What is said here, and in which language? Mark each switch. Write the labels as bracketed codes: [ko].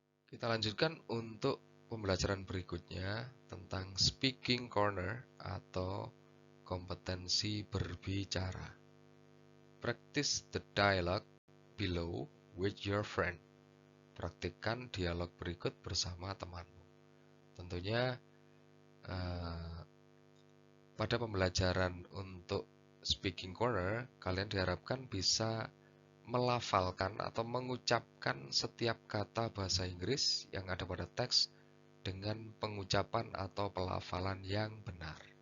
[id] Kita lanjutkan untuk pembelajaran berikutnya tentang speaking corner atau kompetensi berbicara. [en] Practice the dialogue below with your friend. [id] Praktikkan dialog berikut bersama temanmu. Tentunya pada pembelajaran untuk speaking corner, kalian diharapkan bisa melafalkan atau mengucapkan setiap kata bahasa Inggris yang ada pada teks dengan pengucapan atau pelafalan yang benar.